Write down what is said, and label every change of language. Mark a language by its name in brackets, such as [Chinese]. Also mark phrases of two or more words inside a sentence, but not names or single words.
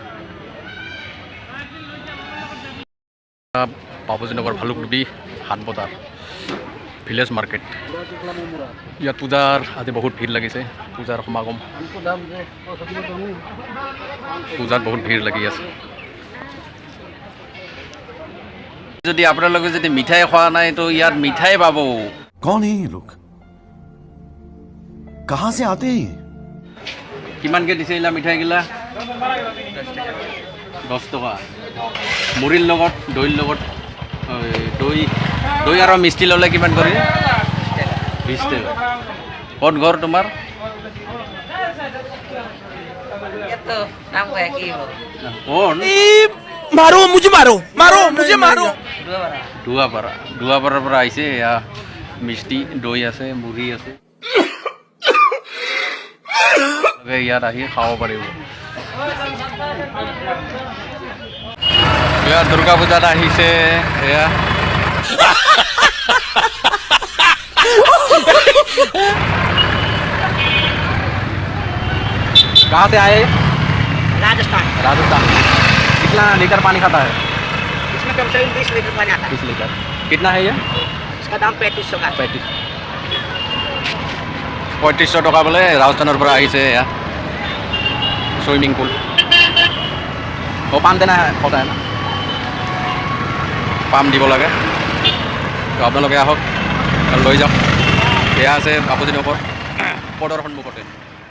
[Assamese] বাপুজী নগৰ ভালুকডুবি হাট বজাৰ [English] village market. [Assamese] ইয়াত পূজাৰ আজি বহুত ভিৰ লাগিছে। পূজাৰ সমাগম, পূজাত বহুত ভিৰ লাগি আছে। যদি আপোনালোকে যদি মিঠাই খোৱা নাই তো ইয়াত মিঠাই পাব। [Hindi] कौन है ये लोग? कहाँ से आते हैं? [Assamese] কিমানকৈ দিছে এইলা মিঠাইগিলা? 10 টকা। মুড়িৰ লগত দৈৰ লগত দৈ আৰু মিষ্টি ল'লে কিমান কৰে? 20 টকা। ক'ত ঘৰ তোমাৰ? কোন? [Hindi] मारो मुझे मारो मारो मुझे मारो। [Assamese] দুৱাপাৰাৰ পৰা আহিছে। এয়া মিষ্টি দৈ আছে, মুড়ি আছে, ইয়াত আহি খাব পাৰিব। এয়া দুৰ্গা পূজাত আহিছে। [Hindi] এয়া कहाँ से आए? राजस्थान। राजस्थान। कितना लीटर पानी खाता है? इसमें कम से कम 20 लीटर पानी आता है। 20 लीटर। कितना है ये? इसका दाम 3500 का है। [Assamese] 3500 টকা বোলে ৰাজস্থানৰ পৰা আহিছে। এয়া [English] swimming pool. [Assamese] ও পাম দেনা কথা না? পাম দিব লাগে। তো আপোনালোকে আহক লৈ যাওক। এয়া আছে বাপুজী নগৰ পদৰ সন্মুখতে।